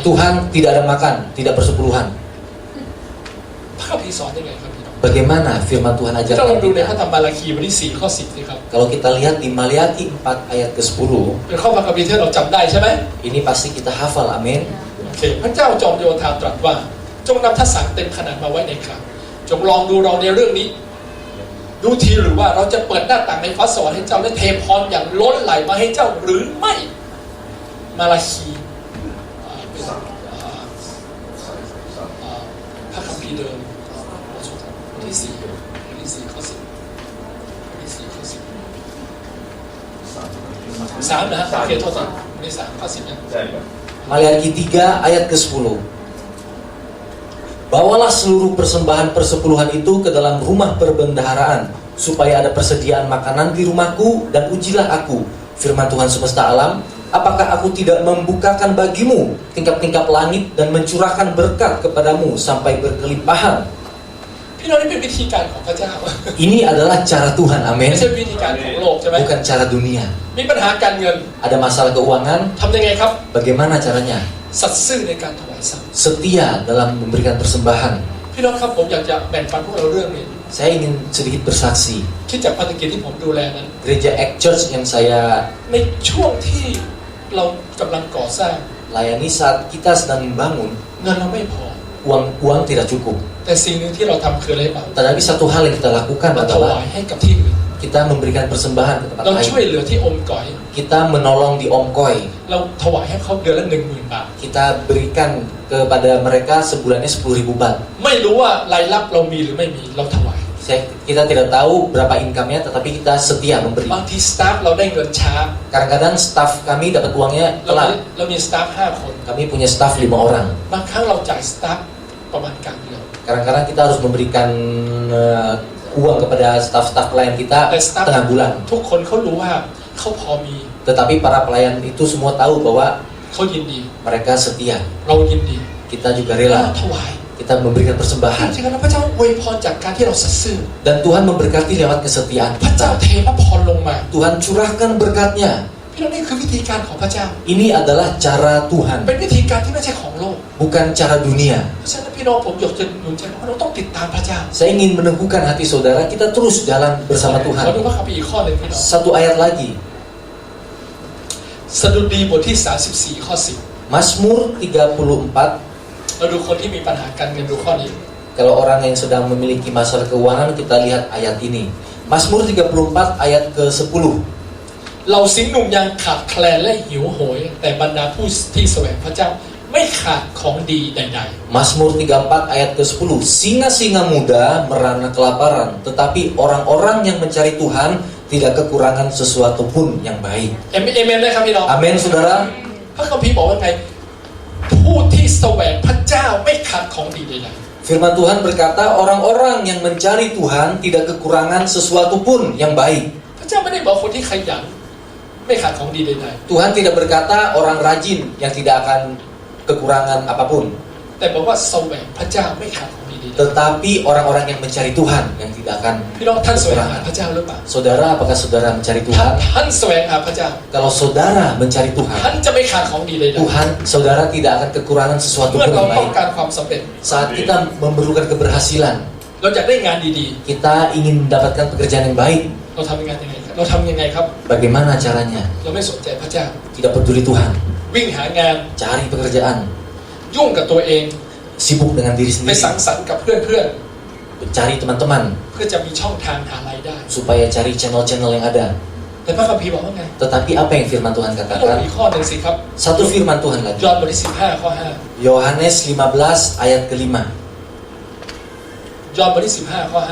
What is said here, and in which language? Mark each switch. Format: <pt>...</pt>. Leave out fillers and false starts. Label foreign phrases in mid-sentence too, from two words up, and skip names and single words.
<id>Tuhan tidak ada makan, tidak persepuluhan.</id> <th>พระคัมภีร์สอนยังไงครับพี่น้อง</th> <id>Bagaimana firman Tuhan</id> <th>ที่เราล</th> <id>ajarkan</id> <th>องดูในพระ</th> <id>kita?</id> <th>ธรรมมาราคีบทที่4ข้อ10สิครับ</th> <id>Kalau kita lihat di Maliaki 4 ayat ke-10,</id> <th>เป็นข้อพระคัมภีร์ที่เราจำได้ใช่ไหม</th> <id>ini pasti kita hafal, amin.</id> <th>โอเคพระเจ้าจอมโยธาตรัสว่าจงนำทัศน์เต็มขนาดมาไว้ในคลังจงลองดูเราในเรื่องนี้ ดูทีหรือว่าเราจะเปิดหน้าต่างในฟ้าสวรรค์ให้เจ้าและเทพรอย่างล้นไหลมาให้เจ้าหรือไม่มาราคีเป็นพระคัมภีร์เดิมบทที่4ข้อ10บทที่4ข้อ10 3นะฮะโอเคโทษทีบทที่3ข้อ10นะ</th> <id>Maliaki 3 ayat ke-10. Bawalah seluruh persembahan persepuluhan itu ke dalam rumah perbendaharaan, supaya ada persediaan makanan di rumahku, dan ujilah aku, firman Tuhan semesta alam, apakah aku tidak membukakan bagimu tingkap-tingkap langit dan mencurahkan berkat kepadamu sampai berkelimpahan.</id> <th>พี่น้องนี่เป็นวิธีการของพระเจ้า</th> <id>Ini adalah cara Tuhan, amin.</id> <th>ไม่ใช่วิธีการของโลกใช่ไหม</th> <id>Bukan cara dunia.</id> <th>มีปัญหาการเงิน</th> <id>Ada masalah keuangan,</id> <th>ทำยังไงครับ</th> <id>bagaimana caranya?</id> <th>สัตย์ซื่อในการถวายทรัพย์</th> <id>Setia dalam memberikan persembahan.</id> <th>พี่น้องครับผมอยากจะแบ่งปันพวกเราเรื่องนี้</th> <id>Saya ingin sedikit bersaksi.</id> <th>คิดจากภารกิจที่ผมดูแลนั้น</th> <id>Gereja Act Church yang saya</id> <th>ในช่วงที่เรากำลังก่อสร้าง</th> <id>layani saat kita sedang membangun,</id> <th>เงินเราไม่พอ</th> <id>uang tidak cukup.</id> <th>แต่สิ่งหนึ่งที่เราทำคืออะไรบ้าง</th> <id>Tetapi satu hal yang kita lakukan</id> <th>เราถวาย</th> <id>adalah</id> <th>ให้กับที่อื่น</th> <id>kita memberikan persembahan ke tempat</id> <th>เราช่วย</th> <id>lain.</id> <th>เหลือที่อมก๋อย</th> <id>Kita menolong di Om Koi.</id> <th>เราถวายให้เขาเดือนละ 10,000 บาท</th> <id>Kita berikan kepada mereka sebulannya 10.000 baht.</id> <th>ไม่รู้ว่ารายรับเรามีหรือไม่มีเราถวาย</th> <id>Kita tidak tahu berapa income-nya, tetapi kita setia memberi.</id> <th>บางทีสตาฟเราได้เงินช้า</th> <id>Kadang-kadang staff kami dapat uangnya</id> <th>เรามี</th> <id>telat.</id> <th>สตาฟ5 คน</th> <id>Kami punya staff 5 orang.</id> <th>บางครั้งเราจ่ายสตาฟประมาณกลางเดือน</th> <id>Kadang-kadang kita harus memberikan uang kepada staff-staff pelayan kita</id> <th>แต่สตาฟ</th> <id>tengah bulan.</id> <th>ทุกคนเขารู้ว่าเขาพอมี</th> <id>Tetapi para pelayan itu semua tahu bahwa</id> <th>เขายินดี</th> <id>mereka setia.</id> <th>เรายินดี</th> <id>Kita juga</id> <th>เรา</th> <id>rela.</id> <th>ถวาย</th> <id>Kita memberikan</id> <th>จ</th> <id>persembahan.</id> <th>ริงๆแล้วพระเจ้าอวยพรจากการที่เราสัตย์ซื่อ</th> <id>Dan Tuhan memberkati lewat kesetiaan</id> <th>พระเจ้า</th> <id>kita.</id> <th>เทพระพรลงมา</th> <id>Tuhan curahkan berkatnya.</id> <th>พี่น้องนี่คือวิธีการของพระเจ้า</th> <id>Ini adalah cara Tuhan,</id> <th>เป็นวิธีการที่ไม่ใช่ของโลก</th> <id>bukan cara dunia.</id> <th>เพราะฉะนั้นพี่น้องผมอยากจะหนุนใจว่าเราต้องติดตามพระเจ้า</th> <id>Saya ingin meneguhkan hati saudara, kita terus jalan bersama</id> <th>ขอดู</th> <id>Tuhan.</id> <th>พระคัมภีร์อีกข้อหนึ่งพี่น้อง</th> <id>Satu ayat lagi.</id> <th>สดุดีบทที่34ข้อ10</th> <id>Mazmur 34.</id> <th>เราดูคนที่มีปัญหาการเงินดูข้อนี้</th> <id>Kalau orang yang sedang memiliki masalah keuangan, kita lihat ayat ini. Mazmur 34 ayat ke-10.</id> <th>เราสิงห์หนุ่มยังขาดแคลนและหิวโหย แต่บรรดาผู้ที่แสวงพระเจ้าไม่ขาดของดีใด</th> <id>Mazmur 34 ayat ke-10. Singa-singa muda merana kelaparan, tetapi orang-orang yang mencari Tuhan tidak kekurangan sesuatu pun yang baik.</id> <th>ๆเอเมนนะครับพี่น้อง</th> <id>Amin, saudara.</id> <th>พระคัมภีร์บอกว่าไงผู้ที่แสวงพระเจ้าไม่ขาดของดีใด</th> <id>Firman Tuhan berkata, orang-orang yang mencari Tuhan tidak kekurangan sesuatu pun yang baik.</id> <th>ๆพระเจ้าไม่ได้บอกคนที่ขยันไม่ขาดของดีใด</th> <id>Tuhan tidak berkata orang rajin yang tidak akan kekurangan apapun.</id> <th>ๆแต่บอกว่าแสวงพระเจ้าไม่ขาดของดีใด</th> <id>Tetapi orang-orang yang mencari Tuhan yang tidak akan</id> <th>ๆพี่น้องท่านแสวงหาพระเจ้าหรือเปล่า</th> <id>Saudara, apakah saudara mencari</id> <th>ท่าน</th> <id>Tuhan?</id> <th>แสวงหาพระเจ้า</th> <id>Kalau saudara mencari Tuhan,</id> <th>ท่านจะไม่ขาดของดีใด</th> <id>Tuhan, saudara tidak akan kekurangan</id> <th>ๆ</th> <id>sesuatu</id> <th>เมื่อ</th> <id>pun</id> <th>เรา</th> <id>yang</id> <th>ต้อง</th> <id>baik.</id> <th>การความสำเร็จ</th> <id>Saat kita memerlukan keberhasilan,</id> <th>เราอยากได้งานดี</th> <id>kita ingin mendapatkan pekerjaan yang baik.</id> <th>ๆเราทำงานยังไงครับเราทำยังไงครับ</th> <id>Bagaimana caranya?</id> <th>เราไม่สนใจพระเจ้า</th> <id>Tidak peduli Tuhan.</id> <th>วิ่งหางาน</th> <id>Cari pekerjaan,</id> <th>ยุ่งกับตัวเอง</th> <id>sibuk dengan diri</id> <th>ไป</th> <id>sendiri,</id> <th>สังสรรค์กับเพื่อน</th> <id>cari teman-teman</id> <th>ๆเพื่อจะมีช่องทางหารายได้</th> <id>supaya cari channel-channel yang ada.</id> <th>แต่พระคัมภีร์บอกว่าไง</th> <id>Tetapi apa yang firman Tuhan</id> <th>เรา</th> <id>katakan?</id> <th>อีกข้อหนึ่งสิครับ</th> <id>Satu firman Tuhan</id> <th>ย</th> <id>lagi.</id> <th>อห์นบทที่15ข้อ</th> <id>Yohanes 15 ayat ke-5.</id> <th>5 ยอห์นบทที่15ข้อ</th>